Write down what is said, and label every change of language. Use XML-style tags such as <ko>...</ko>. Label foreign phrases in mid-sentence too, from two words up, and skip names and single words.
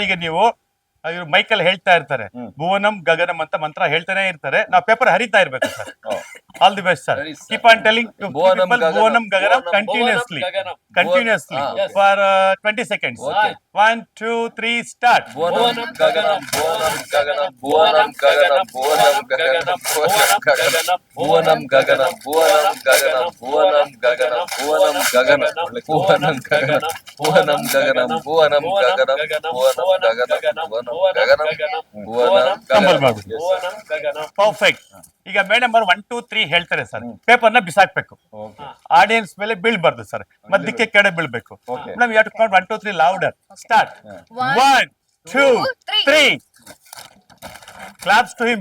<kn>ಈಗ ನೀವು ಮೈಕಲ್ ಹೇಳ್ತಾ ಇರ್ತಾರೆ</kn> <sa>ಭುವನಂ ಗಗನಂ</sa> <kn>ಅಂತ ಮಂತ್ರ ಹೇಳ್ತಾನೆ ಇರ್ತಾರೆ. ನಾವು ಪೇಪರ್ ಹರಿತಾ ಇರ್ಬೇಕು ಸರ್.</kn> <en>All the best sir. Keep on telling</en> <sa>ಭುವನಂ ಗಗನಂ</sa> <en>continuously for 20 seconds.</en> <kn>1 2 3 ಸ್ಟಾರ್ಟ್.</kn> <sa>ಭುವನಂ ಗಗನಂ ಭುವನಂ ಗಗನಂ ಭುವನಂ ಗಗನಂ ಭುವನಂ ಗಗನಂ ಭುವನಂ ಗಗನಂ ಭುವನಂ ಗಗನಂ ಭುವನಂ ಗಗನಂ ಭುವನಂ ಗಗನಂ ಭುವನಂ ಗಗನಂ ಭುವನಂ ಗಗನಂ ಭುವನಂ ಗಗನಂ ಭುವನಂ ಗಗನಂ.</sa> <kn>ಪರ್ಫೆಕ್ಟ್. ಈಗ ಮೇಡಮ್ ಅವರು 1 2 3 ಹೇಳ್ತಾರೆ ಸರ್. ಪೇಪರ್ ನ ಬಿಸಾಕ್ಬೇಕು. ಆಡಿಯನ್ಸ್ ಮೇಲೆ ಬೀಳ್ಬಾರ್ದು ಸರ್. ಮಧ್ಯಕ್ಕೆ ಕೆಡೆ ಬೀಳ್ಬೇಕು.</kn> <en>Madam you have to count 1 2 3 louder. Start. 1 2 3. claps to him.</en>